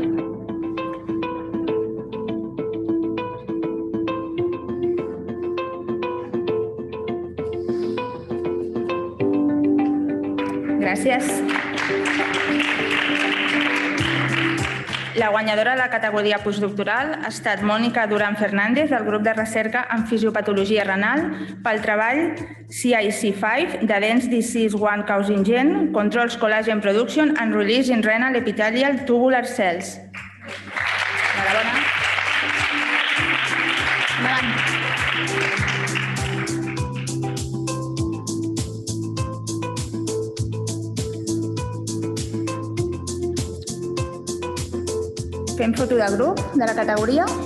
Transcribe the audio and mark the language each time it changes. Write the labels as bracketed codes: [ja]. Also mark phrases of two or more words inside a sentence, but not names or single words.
[ca] Gràcies. La guanyadora de la categoria postdoctoral ha estat Mònica Duran Fernández, del grup de recerca en fisiopatologia renal, pel treball CIC5 de Dense Disease 1 Causing Gen, Controls Collagen Production and Release in Renal Epithelial Tubular Cells. Enhorabona. Endavant. Fem foto de grup de la categoria.